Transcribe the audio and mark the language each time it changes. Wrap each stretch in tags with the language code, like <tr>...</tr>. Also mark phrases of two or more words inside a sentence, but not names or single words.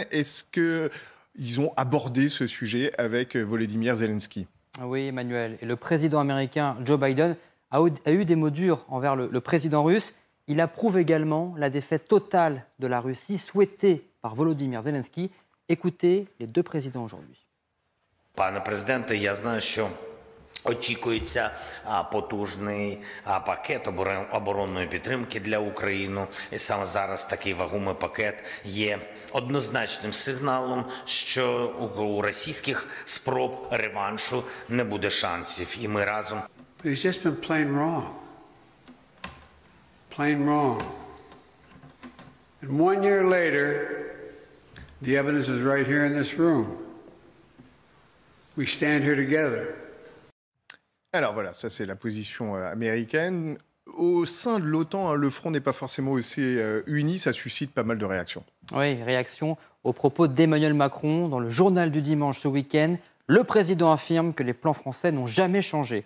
<fr>Est-ce qu'ils ont abordé ce sujet avec Volodymyr Zelensky? Oui Emmanuel, et le président américain Joe Biden a eu des mots durs envers le président russe. Il approuve également la défaite totale de la Russie souhaitée par Volodymyr Zelensky. Écoutez les deux présidents aujourd'hui.</fr> <uk>Пане президенте, я знаю, що очікується потужний пакет оборонної підтримки для України. І саме зараз такий вагомий пакет є однозначним сигналом, що у російських спроб реваншу не буде шансів. І ми разом...</uk> <en>But he's just been plain wrong. Plain wrong. And 1 year later, the evidence is right here in this room. We stand here together.</en> <fr>Alors voilà, ça c'est la position américaine. Au sein de l'OTAN, le front n'est pas forcément aussi uni, ça suscite pas mal de réactions. Oui, réaction aux propos d'Emmanuel Macron dans le journal du dimanche ce week-end. Le président affirme que les plans français n'ont jamais changé.</fr>